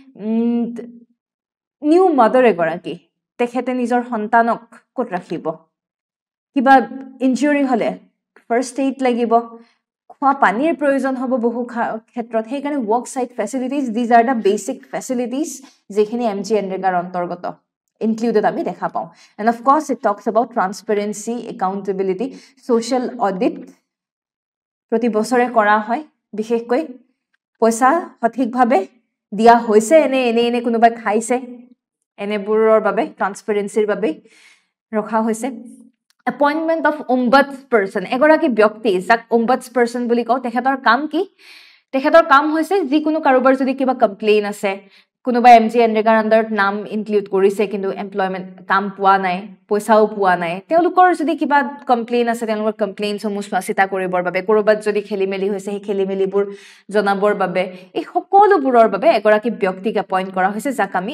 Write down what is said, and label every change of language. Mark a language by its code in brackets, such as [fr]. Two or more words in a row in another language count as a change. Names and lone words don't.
[en] new mother [as] এগৰাকী তেখেতে নিজৰ সন্তানক ক'ত ৰাখিব কিবা ইনজুৰি হলে [en] first aid [as] লাগিব খোৱা পানীৰ প্ৰয়োজন হ'ব বহু ক্ষেত্ৰত সেইকাৰণে [en] work site facilities these are the basic facilities [as] যিখিনি MGNREGAৰ অন্তৰ্গত included আমি দেখা পাওঁ [en] and of course it talks about transparency accountability social audit [as] প্ৰতি বছৰে কৰা হয় বিশেষকৈ পইচা সঠিকভাৱে দিয়া হৈছে এনে কোনোবা খাইছে এনেবোৰৰ বাবে ট্ৰান্সপাৰেন্সিৰ বাবে ৰখা হৈছে [en] appointment of ombudsperson [as] এগৰাকী ব্যক্তি যাক ombudsperson বুলি কওঁ তেখেতৰ কাম কি তেখেতৰ কাম হৈছে যিকোনো কাৰোবাৰ যদি কিবা কমপ্লেইন আছে কোনোবা MGNREGAৰ আন্ডাৰত নাম ইনক্লুড কৰিছে কিন্তু এমপ্লয়মেন্ট কাম পোৱা নাই পইচাও পোৱা নাই তেওঁলোকৰ যদি কিবা কমপ্লেইন আছে তেওঁলোকৰ কমপ্লেইনসমূহ চোৱাচিতা কৰিবৰ বাবে কৰবাত যদি খেলিমেলি হৈছে সেই খেলিমেলিবোৰ জনাবৰ বাবে এই সকলোবোৰৰ বাবে এগৰাকী ব্যক্তিক এপইন্ট কৰা হৈছে যাক আমি